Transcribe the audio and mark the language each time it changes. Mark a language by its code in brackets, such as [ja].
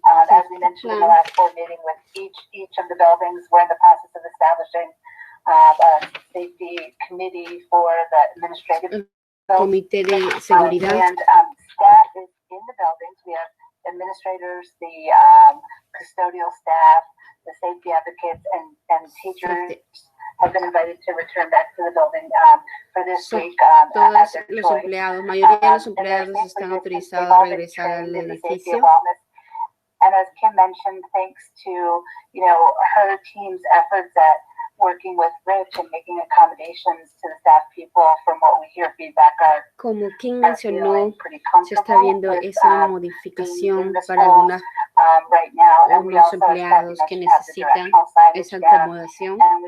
[en] As we mentioned in the last board meeting, with each of the buildings, we're in the process of establishing a safety committee for the administrative. [es] Comité de seguridad. [en] And staff is in the buildings. We have administrators, the custodial staff, the safety advocates, and teachers have been invited to return back to the building for this week. [es] Todos los empleados, mayoría de los empleados están autorizados a regresar al edificio. [en] And as Kim mentioned, thanks to her team's efforts at working with Rich and making accommodations to the staff people, from what we hear feedback are. [es] Como Kim mencionó, se está viendo esa modificación para algunos empleados que necesitan esa acomodación.